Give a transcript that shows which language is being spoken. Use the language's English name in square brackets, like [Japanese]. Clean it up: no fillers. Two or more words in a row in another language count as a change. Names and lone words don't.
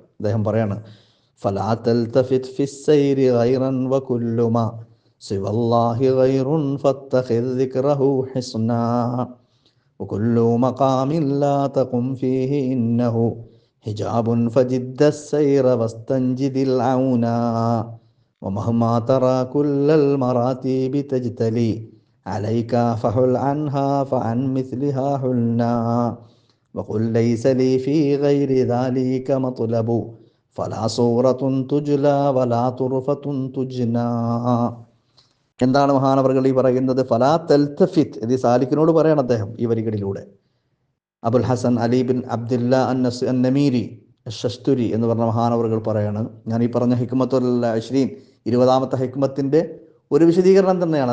[Malayalam] അദ്ദേഹം പറയാണ്, [Arabic] فلا تلتفت في السير غيرا وكل ما سوى الله غير فاتخذ ذكره حصنا وكل مقام لا تقم فيه إنه حجاب فجد السير واستنجد العونا ومهما ترى كل المراتب تجتلي عليك فحل عنها فعن مثلها حلنا وقل ليس لي في غير ذلك مطلب فلا صورة تجلى ولا طرفة تجنى. [Malayalam] എന്താണ് മഹാനവർകൾ ഈ പറയുന്നത്? [Arabic] فلا تلتفت, [Malayalam] ഇത് സാലിക്കിനോട് പറയണം അദ്ദേഹം ഈ വരികളിലൂടെ. അബുൽ ഹസൻ അലി ബിൻ അബ്ദുല്ല അന്നമീരി ഷസ്തുരി എന്ന് പറഞ്ഞ മഹാനവറുകൾ പറയാണ്, ഞാൻ ഈ പറഞ്ഞ [Arabic] حكمة العشرين [Malayalam] 20ാമത്തെ ഹിക്മത്തിൻ്റെ ഒരു വിശദീകരണം തന്നെയാണ്.